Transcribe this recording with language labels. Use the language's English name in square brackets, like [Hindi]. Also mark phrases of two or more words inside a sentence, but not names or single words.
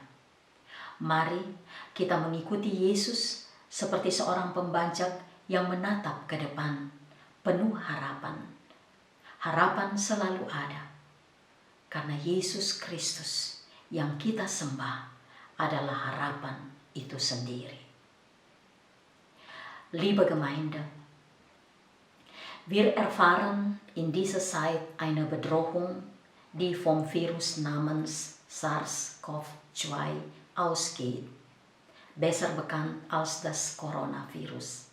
[Indonesian] Mari kita mengikuti Yesus seperti seorang pembajak yang menatap ke depan, penuh harapan. Harapan selalu ada, karena Yesus Kristus yang kita sembah adalah harapan itu sendiri. [German] Liebe Gemeinde, wir erfahren in dieser Zeit eine Bedrohung, die vom Virus namens SARS-CoV-2 ausgeht, besser bekannt als das Coronavirus.